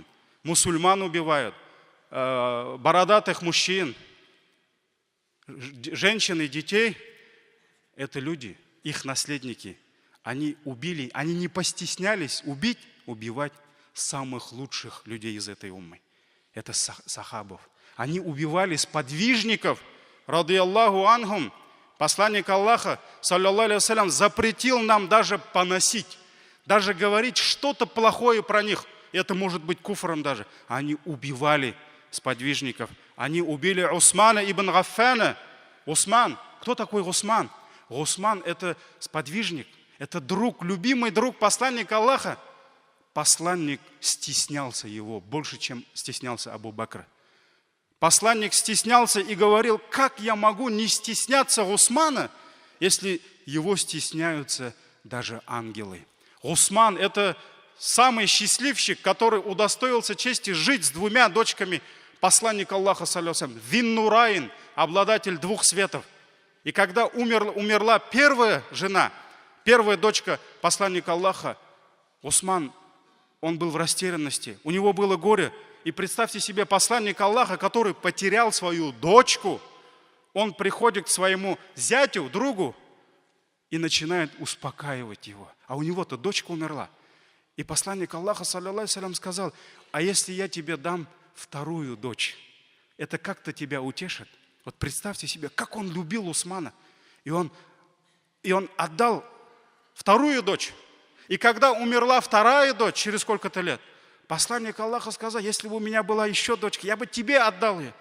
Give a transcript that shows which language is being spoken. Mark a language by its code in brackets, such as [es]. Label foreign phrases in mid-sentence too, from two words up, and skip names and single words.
[ru] Мусульман убивают, бородатых мужчин, женщин и детей. Это люди, их наследники. Они убили, они не постеснялись убивать самых лучших людей из этой уммы. Это сахабов. Они убивали сподвижников, [ar] رضي الله عنهم. [ru] Посланник Аллаха, [ar] صلى الله عليه وسلم, [ru] запретил нам даже поносить, даже говорить что-то плохое про них. Это может быть куфром даже. Они убивали сподвижников. Они убили Усмана ибн Гаффана. Усман. Кто такой Усман? Усман – это сподвижник. Это друг, любимый друг посланника Аллаха. Посланник стеснялся его больше, чем стеснялся Абу Бакра. Посланник стеснялся и говорил: как я могу не стесняться Усмана, если его стесняются даже ангелы. Усман – это самый счастливчик, который удостоился чести жить с двумя дочками посланника Аллаха, [ar] صلى الله عليه وسلم, [ru] Вин-Нурайн, обладатель двух светов. И когда умерла первая жена, первая дочка посланника Аллаха, Усман, он был в растерянности, у него было горе. И представьте себе посланника Аллаха, который потерял свою дочку, он приходит к своему зятю, другу, и начинает успокаивать его. А у него-то дочка умерла. И посланник Аллаха, [ar] صلى الله عليه وسلم, [ru] сказал: а если я тебе дам вторую дочь, это как-то тебя утешит? Вот представьте себе, как он любил Усмана. И он отдал вторую дочь. И когда умерла вторая дочь, через сколько-то лет, посланник Аллаха сказал: если бы у меня была еще дочка, я бы тебе отдал ее.